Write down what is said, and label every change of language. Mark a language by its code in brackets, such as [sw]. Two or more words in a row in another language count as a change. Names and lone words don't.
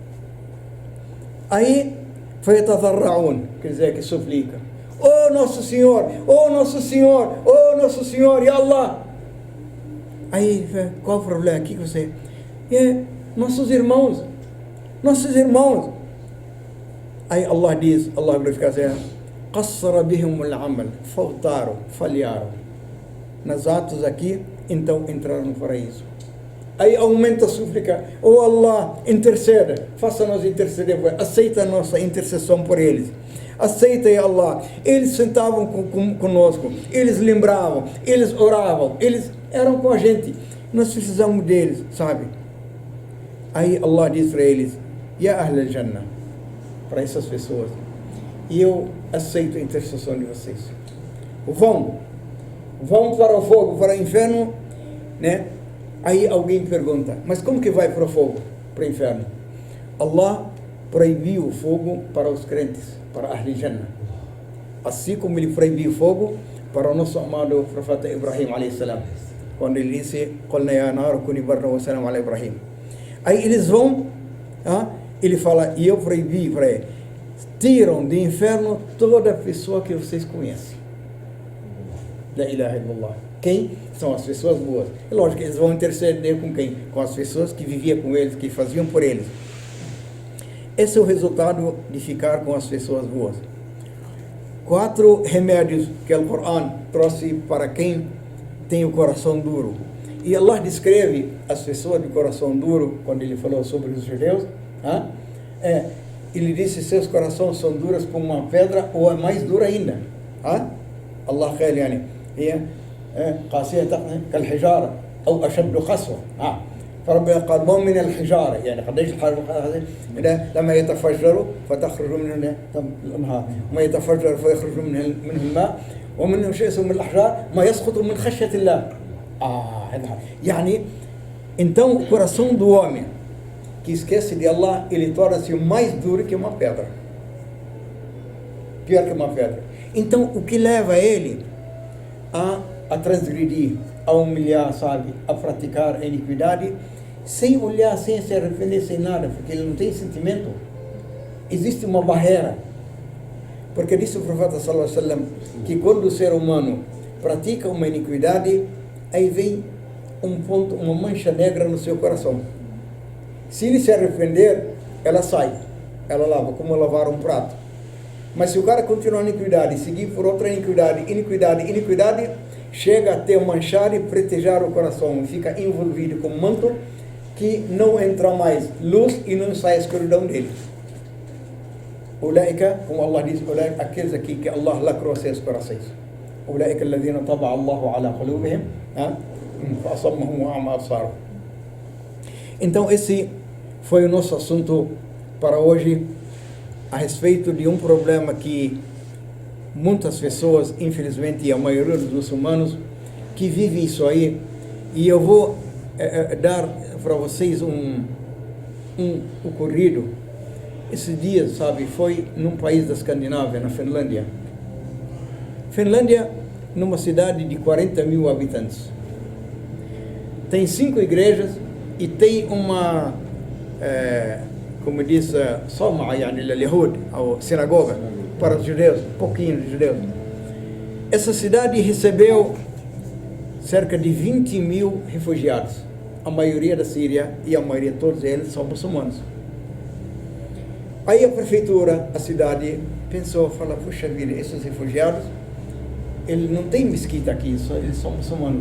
[pt] Aí, فَيَتَضَرَّعُونَ, quer dizer, que suplica. Oh Nosso Senhor, oh Nosso Senhor, oh Nosso Senhor, [ar] يا الله. [pt] Aí, qual o problema aqui que você... nossos irmãos. Aí Allah diz, Allah glorifica, [ar] قَصَّرَ بِهِمُ الْعَمَلِ, [pt] falharam nos atos aqui, então entraram no paraíso. Aí aumenta a súplica, oh Allah, interceda, faça-nos interceder, aceita a nossa intercessão por eles. Aceita, [ar] يا الله. [pt] Eles sentavam conosco, eles lembravam, eles oravam, eles eram com a gente, nós precisamos deles, sabe? Aí Allah diz para eles, [ar] يا أهل الجنة, [pt] para essas pessoas, e eu aceito a intercessão de vocês. Vão para o fogo, para o inferno, né? Aí alguém pergunta, mas como que vai para o fogo, para o inferno? Allah proibiu o fogo para os crentes, para [ar] أهل الجنة, [pt] assim como ele proibiu o fogo para o nosso amado profeta Ibrahim [ar] عليه السلام, [pt] quando ele disse, [ar] قُلْنَا يَا نَارُ كُونِي بَرْدًا وَسَلَامًا عَلَى إِبْرَاهِيم. [pt] Aí eles vão, ele fala, e eu proibi para ele, tiram do inferno toda pessoa que vocês conhecem. [ar] لا إله إلا الله. [pt] Quem? São as pessoas boas. É lógico que eles vão interceder com quem? Com as pessoas que viviam com eles, que faziam por eles. Esse é o resultado de ficar com as pessoas boas. 4 remédios que o Corão trouxe para quem tem o coração duro. E Allah descreve as pessoas de coração duro, quando ele falou sobre os judeus, ele disse, seus corações são duros como uma pedra, ou é mais dura ainda. [ar] Allah قال يعني هي قاسية كالحجارة أو أشد قسوة. فربنا قال من الحجارة يعني قديش الحجارة لما يتفجر فتخرج منه الأنهار ما يتفجر فيخرج منه الماء ومنه شيء من الأحجار ما يسقط من خشية الله يعني [pt] então o coração do homem que esquece de Allah ele torna-se mais duro que uma pedra, [ar] pior que uma pedra. [pt] Então o que leva ele a transgredir, a humilhar, sabe, a praticar a iniquidade, sem olhar, sem se arrepender, sem nada, porque ele não tem sentimento. Existe uma barreira. Porque disse o profeta [ar] صلى الله عليه وسلم [pt] que quando o ser humano pratica uma iniquidade, aí vem um ponto, uma mancha negra no seu coração. Se ele se arrepender, ela sai, ela lava, como lavar um prato. Mas se o cara continuar a iniquidade, seguir por outra iniquidade, chega a ter manchar e pretejar o coração, fica envolvido com um manto que não entra mais luz e não sai a escuridão dele. Ulaika, como Allah diz, aqueles aqui que Allah lacrou seus corações. [ar] أولئك الذين طبع الله على قلوبهم فأصمهم وأعمى أبصارهم. [pt] Então esse foi o nosso assunto para hoje, a respeito de um problema que muitas pessoas, infelizmente, e a maioria dos muçulmanos, que vivem isso aí, e eu vou dar para vocês um ocorrido. Esses dias, sabe, foi num país da Escandinávia, na Finlândia. Finlândia, numa cidade de 40 mil habitantes. Tem 5 igrejas e tem uma, como diz, [ar] صومعة، يعني، اليهود, [pt] ou sinagoga, para os judeus, pouquinho de judeus. Essa cidade recebeu cerca de 20 mil refugiados, a maioria da Síria, e a maioria, todos eles, são muçulmanos. Aí a prefeitura, a cidade, pensou, falou, puxa vida, esses refugiados, eles não têm mesquita aqui, eles são muçulmanos.